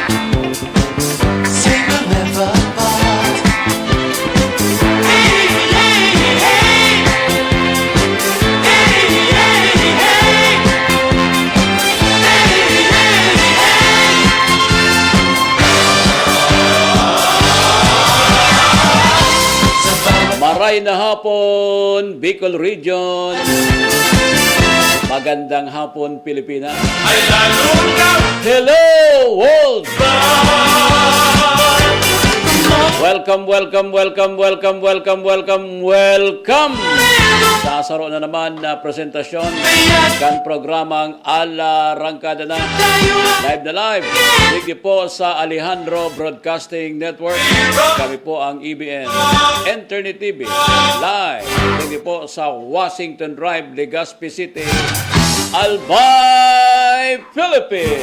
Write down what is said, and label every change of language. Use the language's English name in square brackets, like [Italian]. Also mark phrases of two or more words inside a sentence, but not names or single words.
[English] Sing will never part. Hey, hey, hey. Hey, hey, hey. [Bikol] Maray na hapon, Bicol Region. [Filipino] Magandang hapon, Pilipinas. [English] Hello, world! Welcome, welcome, welcome, welcome, welcome, welcome, welcome! [Bikol] Sasaro na naman na presentasyon kan programang Ala Rangkada na. Live na live. Sige po sa Alejandro Broadcasting Network. Kami po ang EBN. [English] Internet TV. [Bikol] Live. Sige po sa Washington Drive, Legazpi City, Albay, Philippines.